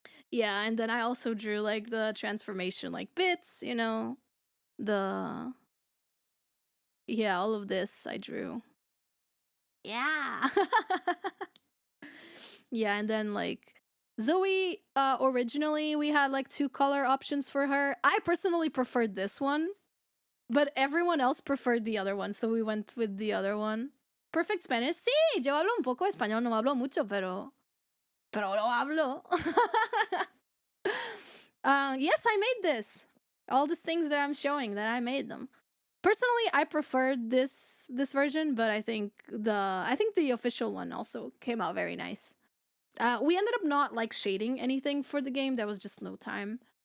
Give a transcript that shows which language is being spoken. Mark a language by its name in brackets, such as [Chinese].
[English] Yeah, and then I also drew like the transformation like bits, you know, yeah, all of this I drew. Yeah. Yeah, and then like Zoe, originally we had like 2 color options for her. I personally preferred this one, but everyone else preferred the other one, so we went with the other one. Perfect Spanish. [Spanish] Sí, yo hablo un poco español, no hablo mucho, pero lo hablo. [English] Yes, I made this. All these things that I'm showing, that I made them. Personally, I preferred this version, but I think the official one also came out very nice. We ended up not like shading anything for the game. There was just no time.